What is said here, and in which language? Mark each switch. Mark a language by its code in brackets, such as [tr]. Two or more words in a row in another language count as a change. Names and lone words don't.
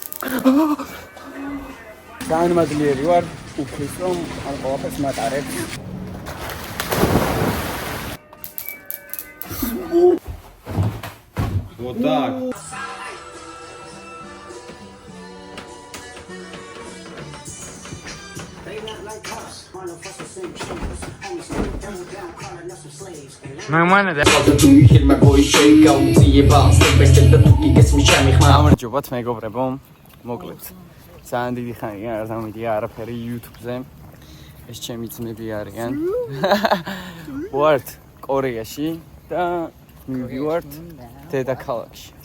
[ka] განმადლიერი ვარ, უფლის რომ ამ ყველაფერს მატარებ. [ru] Вот так. Нормально, да? [ka] გამარჯობათ მეგობრებო, მოკლედ. ძალიან დიდი ხანია არ დამიდია არაფერი YouTube-ზე. ეს ჩემი ძმები არიან. ვართ კორეაში და მივივართ დედაქალაქში.